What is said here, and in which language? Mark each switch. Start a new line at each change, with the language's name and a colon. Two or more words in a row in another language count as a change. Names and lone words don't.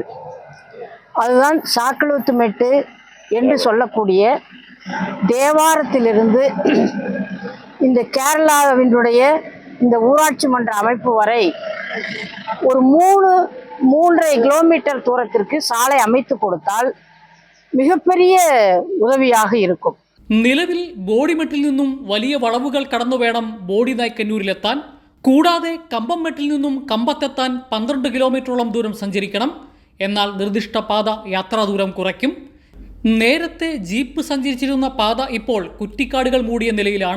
Tamil: அதுதான் சாக்கலூத்துமெட்டு என்று சொல்லக்கூடிய தேவாரத்திலிருந்து இந்த கேரளாவினுடைய இந்த ஊராட்சி மன்ற அமைப்பு வரை ஒரு 3.5 கிலோமீட்டர் தூரத்திற்கு சாலை அமைத்து கொடுத்தால் மிகப்பெரிய உதவியாக இருக்கும்.
Malayalam: നിലവിൽ ബോഡിമെട്ടിൽ നിന്നും വലിയ വളവുകൾ കടന്നു വേണം ബോഡിനായ്ക്കന്നൂരിലെത്താൻ. കൂടാതെ കമ്പംമെട്ടിൽ നിന്നും കമ്പത്തെത്താൻ 12 കിലോമീറ്ററോളം ദൂരം സഞ്ചരിക്കണം. എന്നാൽ നിർദ്ദിഷ്ട പാത യാത്രാദൂരം കുറയ്ക്കും. നേരത്തെ ജീപ്പ് സഞ്ചരിച്ചിരുന്ന പാത ഇപ്പോൾ കുറ്റിക്കാടുകൾ മൂടിയ നിലയിലാണ്.